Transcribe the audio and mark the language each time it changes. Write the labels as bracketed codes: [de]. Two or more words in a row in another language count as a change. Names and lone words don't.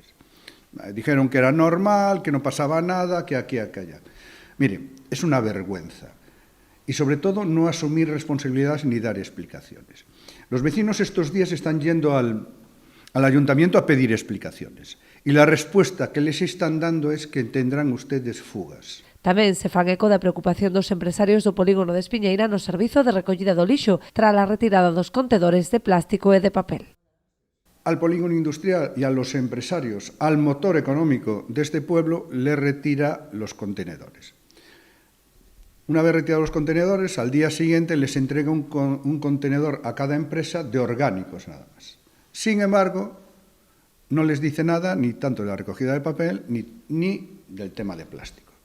[es] Dijeron que era normal, que no pasaba nada, que aquí, allá. Mire, es una vergüenza. Y sobre todo no asumir responsabilidades ni dar explicaciones. Los vecinos estos días están yendo al ayuntamiento a pedir explicaciones. Y la respuesta que les están dando es que tendrán ustedes fugas. [gl] Tamén se fan eco da preocupación dos empresarios do polígono de Espiñeira no servizo de recollida do lixo tras a retirada dos contedores de plástico e de papel. [es] Al polígono industrial y a los empresarios, al motor económico de este pueblo, le retira los contenedores. Una vez retirados los contenedores, al día siguiente les entrega un contenedor a cada empresa de orgánicos nada más. Sin embargo, no les dice nada ni tanto de la recogida de papel ni del tema de plástico.